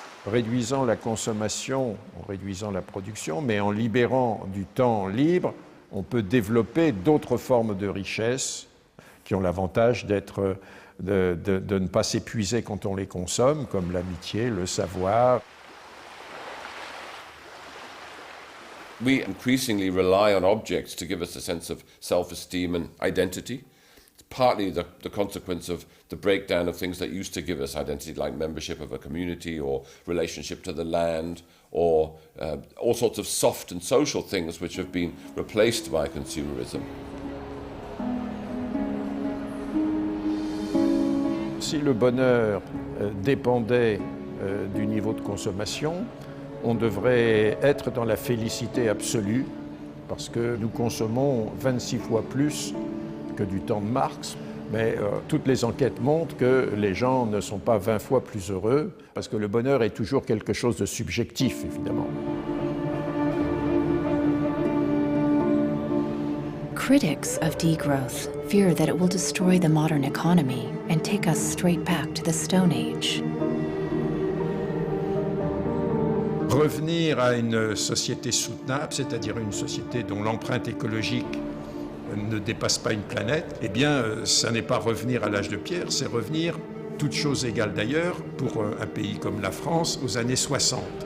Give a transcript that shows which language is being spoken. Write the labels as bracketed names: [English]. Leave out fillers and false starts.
[French] Réduisant la consommation, en réduisant la production, mais en libérant du temps libre, on peut développer d'autres formes de richesse qui ont l'avantage de ne pas s'épuiser quand on les consomme, comme l'amitié, le savoir. [English] We increasingly rely on objects to give us a sense of self-esteem and identity. It's partly the consequence of the breakdown of things that used to give us identity, like membership of a community or relationship to the land, or all sorts of soft and social things which have been replaced by consumerism. [French] Si le bonheur dépendait du niveau de consommation, on devrait être dans la félicité absolue, parce que nous consommons 26 fois plus que du temps de Marx, mais toutes les enquêtes montrent que les gens ne sont pas 20 fois plus heureux, parce que le bonheur est toujours quelque chose de subjectif, évidemment. [English] Critics of degrowth fear that it will destroy the modern economy and take us straight back to the Stone Age. [French] Revenir à une société soutenable, c'est-à-dire une société dont l'empreinte écologique ne dépasse pas une planète, eh bien, ça n'est pas revenir à l'âge de pierre, c'est revenir, toutes choses égales d'ailleurs, pour un pays comme la France, aux années 60.